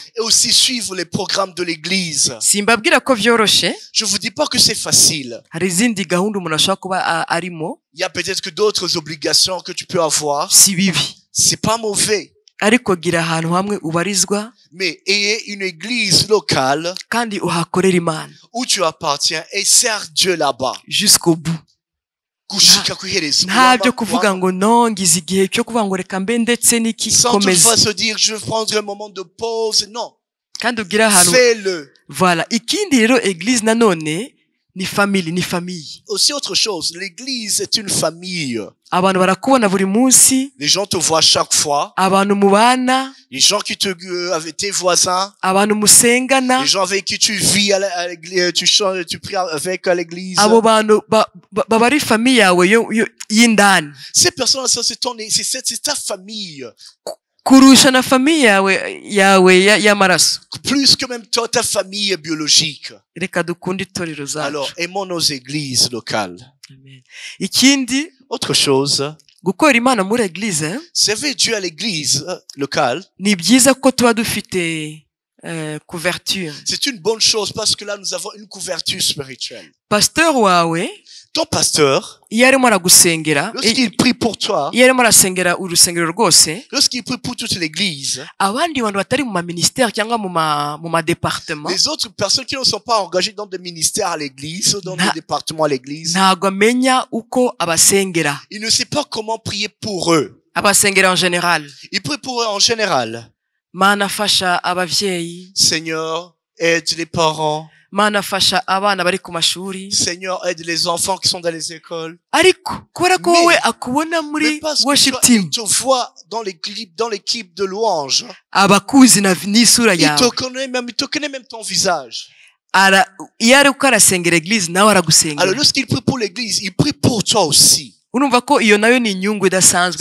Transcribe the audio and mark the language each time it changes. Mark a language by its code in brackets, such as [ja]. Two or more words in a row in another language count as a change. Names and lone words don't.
[fr] Et aussi suivre les programmes de l'église. [rn] Simbabwira ko vyoroshe. [fr] Je vous dis pas que c'est facile. [rn] Hari izindi gahunda umuntu ashobora kuba arimo. [fr] Il y a peut-être que d'autres obligations que tu peux avoir. [rn] Si bibi. [fr] C'est pas mauvais. [rn] Ariko gira ahantu hamwe ubarizwa. [fr] Mais ayez une église locale. [rn] Kandi uhakorera Imana. [fr] Où tu appartiens et sers Dieu là-bas. Jusqu'au bout. [rn] Gushika kwiherezo. Ntabyo kuvuga ngo nongize igihe cyo kuvuga ngo reka mbe ndetse n'iki komeza. [fr] Sans toutefois se dire je vais prendre un moment de pause. Non. [rn] Kandi ugira ahantu. [fr] Fais-le. Voilà. [rn] Ikindi rero église nanone ni famille. [fr] Aussi autre chose, l'église est une famille. [rn] Abantu barakubona buri munsi. [fr] Les gens te voient chaque fois. [rn] Abantu mubana. [fr] Les gens qui avec tes voisins. [rn] Abantu musengana. [fr] Les gens avec qui tu vis à l'église, tu pries avec à l'église. [rn] Abo bantu bari famille yawe y'indani. [fr] Ces personnes-là, c'est ta famille. [rn] Kurusha na famille yawe y'amaraso. [fr] Plus que même toi, ta famille biologique. [rn] Reka dukunde itorero zacu. [fr] Alors, aimons nos églises locales. [rn] Amen. Ikindi, [fr] autre chose, [rn] gukora Imana muri église, [fr] servir Dieu à l'église locale. [rn] Ni byiza ko tuba dufite couverture. [fr] C'est une bonne chose parce que là nous avons une couverture spirituelle. [rn] Pasteur wawe, [fr] ton pasteur, [rn] yarimo aragusengera, [fr] lorsqu'il prie pour toi, [rn] yarimo arasengera urusengero rwose, [fr] lorsqu'il prie pour toute l'église, [rn] abandi bantu batari mu ministère cyangwa mu ma département, [fr] les autres personnes qui ne sont pas engagées dans des ministères à l'église ou dans des départements à l'église, [rn] ntago amenya uko abasengera. [fr] Il ne sait pas comment prier pour eux. [rn] Abasengera [fr] en général. Il prie pour eux en général. [rn] Mana fasha abavyeyi. [fr] Seigneur, aide les parents. [rn] Mana fasha abana bari ku mashuri. [fr] Seigneur, aide les enfants qui sont dans les écoles. [rn] Ariko kubera ko wowe akubona muri [en] worship team. [fr] Il te voit dans l'équipe de louange. [rn] Abakuzi n'isura yawe. [fr] Il te connaît même ton visage. [rn] Yari uko arasengera église nawe aragusengera. [fr] Alors lorsqu'il prie pour l'église, il prie pour toi aussi. [rn] Urumva ko iyo nayo ni inyungu idasanzwe.